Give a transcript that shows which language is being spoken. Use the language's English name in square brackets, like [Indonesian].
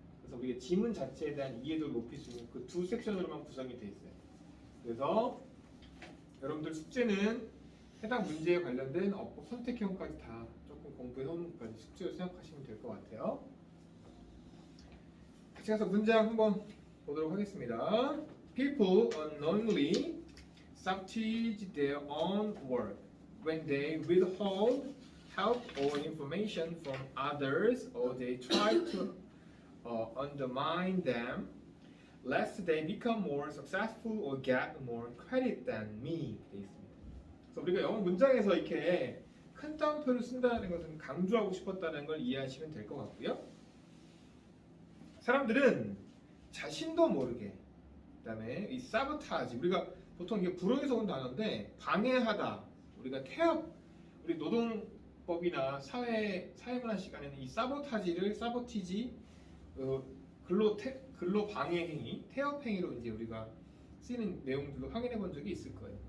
[Korean] 그래서 우리가 지문 자체에 대한 이해도를 높일 수 있는 그 두 섹션으로만 구성이 되어 있어요. 그래서 여러분들 숙제는 해당 문제에 관련된 어법 선택형까지 다 조금 공부해 놓은 것까지 숙제로 생각하시면 될 것 같아요. 같이 가서 문장 한번 보도록 하겠습니다. [English] People unknowingly sabotage their own work when they withhold help or information from others or they try to undermine them lest they become more successful or get more credit than me. [Korean] 돼 있습니다. 그래서 우리가 영어 문장에서 이렇게 큰 따옴표를 쓴다는 것은 강조하고 싶었다는 걸 이해하시면 될 것 같고요. 사람들은 자신도 모르게 그다음에 이 사보타지 우리가 보통 이게 불어에서 온 단어인데 방해하다 우리가 태업 우리 노동법이나 사회문화 시간에는 이 사보티지 근로 방해 행위 태업 행위로 이제 우리가 쓰이는 내용들도 확인해 본 적이 있을 거예요.